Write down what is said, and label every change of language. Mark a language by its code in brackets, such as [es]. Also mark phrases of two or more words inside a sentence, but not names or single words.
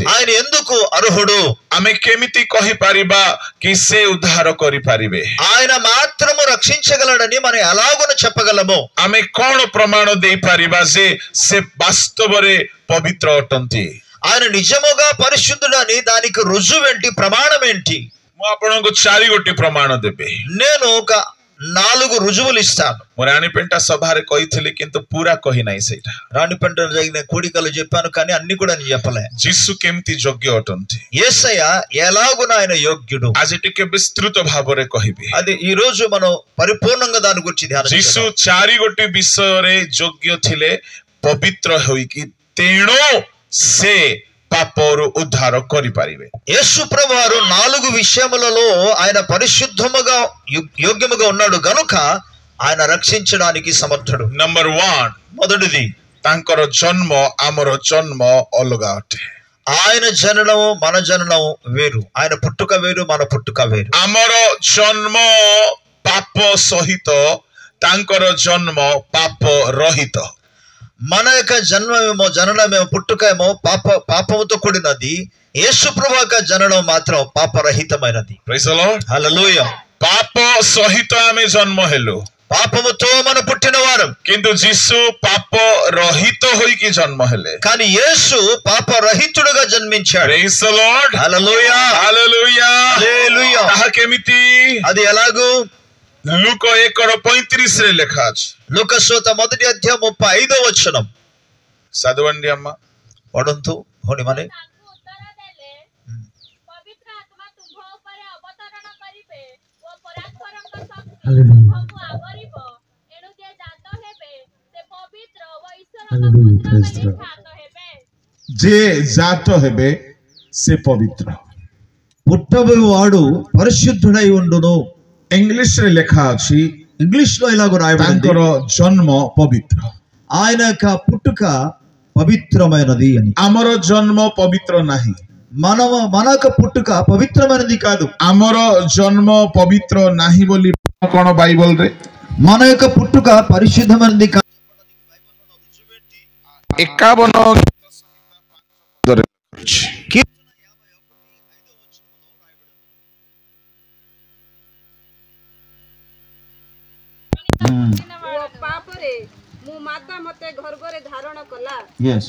[te] ఆయన ఎందుకు అర్హుడు? [or] ଆମେ କେମିତି କହିପାରିବା କି ସେ ଉଦ୍ଧାର କରିପାରିବେ? [te] ఆయన మాత్రము రక్షించగలడని మనం ఎలాగున చెప్పగలము? [or] ଆମେ କଣ ପ୍ରମାଣ ଦେଇପାରିବା ଯେ ସେ ବାସ୍ତବରେ ପବିତ୍ର ଅଟନ୍ତି? [te] ఆయన నిజముగా పరిశుద్ధుడని దానికి రుజువేంటి, ప్రమాణం ఏంటి? [or] ମୁଁ ଆପଣଙ୍କୁ 4 ଗୋଟି ପ୍ରମାଣ ଦେବି. [te] నేను ఒక 4 రుజువులు ఇస్తాను. [or] ମୁଁ ରାଣୀପେଣ୍ଟା ସଭାରେ କହିଥିଲି କିନ୍ତୁ ପୁରା କହି ନାହିଁ ସେଇଟା. [te] రాణిపేట జరిగిన కూడికలు చెప్పాను కానీ అన్ని కూడా నేను చెప్పలే. [or] ଯୀଶୁ କେମିତି ଯୋଗ୍ୟ ଅଟନ୍ତି? [te] యేసయ్య ఎలాగున ఆయన యోగ్యుడు? [or] ଆଜି ଟିକେ ବିସ୍ତୃତ ଭାବରେ କହିବି. [te] అది ఈ రోజు మనం పరిపూర్ణంగా దాని గురించి ధ్యానం [or] ଯୀଶୁ [te] చేద్దాం. [or] 4 ଗୋଟି ବିଷୟରେ ଯୋଗ୍ୟ ଥିଲେ, ପବିତ୍ର ହୋଇକି, ତେଣୁ ସେ ପାପରୁ ଉଦ୍ଧାର କରିପାରିବେ. [te] యేసు ప్రభువారు 4 విషయములలో ఆయన పరిశుద్ధముగా యోగ్యముగా ఉన్నాడు గనుక ఆయన రక్షించడానికి సమర్థుడు. నంబర్ 1, మొదటిది [or] ତାଙ୍କର ଜନ୍ମ ଆମର ଜନ୍ମ ଅଲଗା ଅଟେ. [te] ఆయన జననం మన జననం వేరు. ఆయన పుట్టుక వేరు, మన పుట్టుక వేరు. [or] ଆମର ଜନ୍ମ ପାପ ସହିତ, ତାଙ୍କର ଜନ୍ମ ପାପ ରହିତ. [te] మన యొక్క జననమేమో పుట్టుకేమో పాపముతో కూడినది. యేసు ప్రభు యొక్క జననం మాత్రం పాపరహితమైనది. [en] Praise the Lord. [te] హల్లెలూయా. [or] ପାପ ସହିତ ଆମେ ଜନ୍ମ ହେଲୁ, [te] పాపముతో మనం పుట్టిన వారం. [or] କିନ୍ତୁ ଯୀଶୁ ପାପ ରହିତ ହୋଇକି ଜନ୍ମ ହେଲେ. [te] కానీ యేసు పాపరహితుడుగా జన్మించాడు. [en] Praise the Lord. [te] హల్లెలూయా. హల్లెలూయా. హల్లెలూయా. [or] ତାହା କେମିତି? [te] అది ఎలాగూ? [or] లూక 1:35 ରେ ଲେଖା ଅଛି. [te] లూకాసు మొదటి అధ్యాయం 35వ వచనం. చదవండి అమ్మ. [or] ପଢନ୍ତୁ ହଉନି ମାନେ. ଯେ ଜାତ ହେବେ ସେ ପବିତ୍ର. [te] పుట్టబోయేవాడు పరిశుద్ధుడై ఉండును. [or] ఇంగ్లీష్ ରେ ଲେଖା ଅଛି, [te] ఇంగ్లీష్ లో ఇలాగ రాయబడింది, [or] ତାଙ୍କର ଜନ୍ମ ପବିତ୍ର. [te] ఆయన యొక్క పుట్టుక పవిత్రమైనది అని. [or] ଆମର ଜନ୍ମ ପବିତ୍ର ନାହିଁ. [te] మన యొక్క పుట్టుక పవిత్రమైనది కాదు. [or] ଆମର ଜନ୍ମ ପବିତ୍ର ନାହିଁ ବୋଲି କଣ ବାଇବଲ ରେ? [te] మన యొక్క పుట్టుక పరిశుద్ధమైనది కాదు 51 [or] ପାପରେ ମୁଁ ମାତା ମତେ ଗର୍ଭରେ ଧାରଣ କଲା। yes